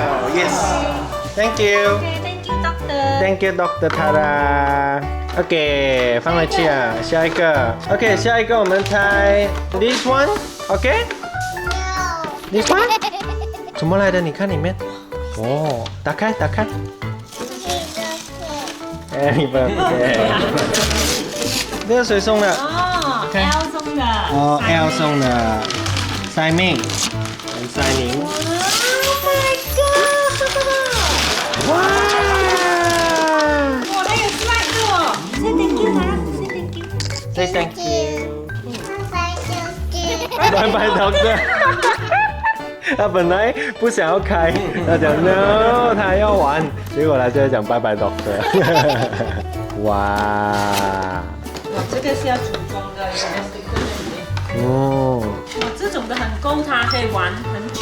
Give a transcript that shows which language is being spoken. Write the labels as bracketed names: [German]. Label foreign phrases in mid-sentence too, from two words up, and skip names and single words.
[English] ，Yes，Thank you。Thank you Doctor Tara。OK， [Chinese] 放回去啊，下一个。 [English] OK， [Chinese] 下一个我们猜 [English] this one。OK。This one。 [Chinese] 怎么来的？你看里面。哦，打开。哎，你不要。这个谁送的？哦 ，L 送的。哦 ，L 送的。塞命。塞宁。 [English] Oh my god！ [Chinese] 哇！他有 slide 的哦。 [English] Say thank you， Tara。Say thank you。 Say thank you。 [Chinese] 拜拜。 拜拜 doctor。他本来不想要开，他讲 no， 他要玩，结果他现在讲拜拜 doctor。哇！哇，这个是要组装的，哦，哇，这种的很够它可以玩很久。